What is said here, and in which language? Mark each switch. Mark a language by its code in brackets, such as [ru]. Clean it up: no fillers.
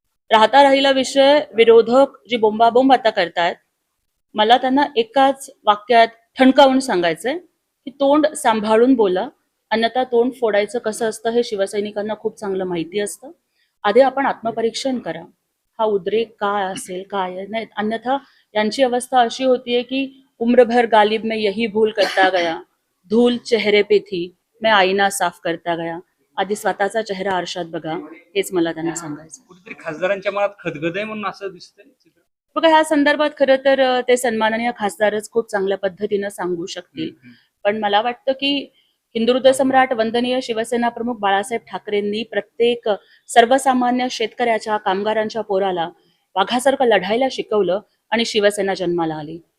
[mr] राहता राहिला विषय, विरोधक जी बोंबाबोंब आता करतायत, मला त्यांना एकाच वाक्यात ठणकावून सांगायचंय की तोंड सांभाळून बोला, अन्यथा तोंड फोडायचं कसं असतं हे शिवसैनिकांना खूप चांगलं माहिती असतं. आधी आपण आत्मपरीक्षण करा, हा उद्रेक काय असेल काय नाही. अन्यथा यांची अवस्था अशी होतीये की [hi] उम्रभर गालिब में यही भूल करता गया, धूल चेहरे पे थी, मैं आईना साफ करता गया. [mr] आधी स्वतःचा चेहरा आरशात बघा, हेच मला त्यांना सांगायचं. कुठेतरी खासदारांच्या मनात खदगद आहे म्हणून असं दिसतंय चित्र. बघा, ह्या संदर्भात खरं तर ते सन्माननीय खासदारच खूप चांगल्या पद्धतीनं सांगू शकतील. पण मला वाटतं की हिंदुहृदय सम्राट वंदनीय शिवसेना प्रमुख बाळासाहेब ठाकरेंनी प्रत्येक सर्वसामान्य शेतकऱ्याच्या, कामगारांच्या पोराला वाघासारखं लढायला शिकवलं आणि शिवसेना जन्माला आली.